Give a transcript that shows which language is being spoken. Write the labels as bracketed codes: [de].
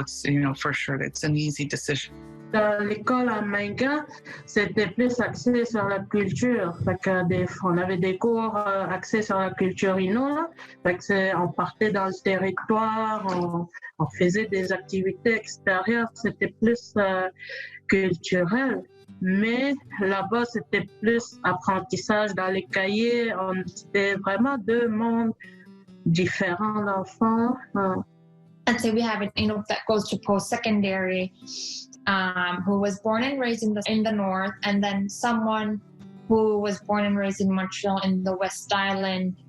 [en] It's, for sure, it's an easy decision. [fr] Dans l'école à Mainga, c'était plus axé sur la culture. On avait des cours axés sur la culture Innu. On partait dans le territoire, on faisait des activités extérieures. C'était plus culturel. Mais là-bas, c'était plus apprentissage dans les cahiers. C'était vraiment deux mondes différents d'enfants. [en] And so we have an Innu that goes to post-secondary, who was born and raised in the north, and then someone who was born and raised in Montreal in the West Island.